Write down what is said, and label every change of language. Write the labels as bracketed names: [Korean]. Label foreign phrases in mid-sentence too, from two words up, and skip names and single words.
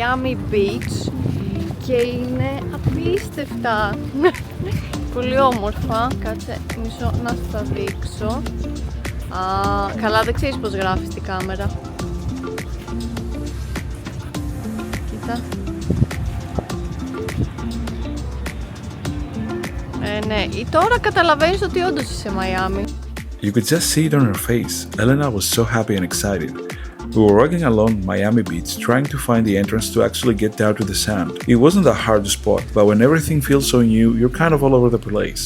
[Greek] Miami Beach και είναι απίστευτα. Πολύ όμορφα. Κάτσε μισό να σου τα δείξω. Καλά, δεν ξέρεις πως γράφει στη κάμερα. Κοίτα. Ναι, τώρα καταλαβαίνεις ότι όντως είσαι Μαϊάμι. [English] You could just see it on her face. Elena was so happy and excited. We were walking along Miami Beach trying to find the entrance to actually get down to the sand. It wasn't that hard to spot, but when everything feels so new, you're kind of all over the place.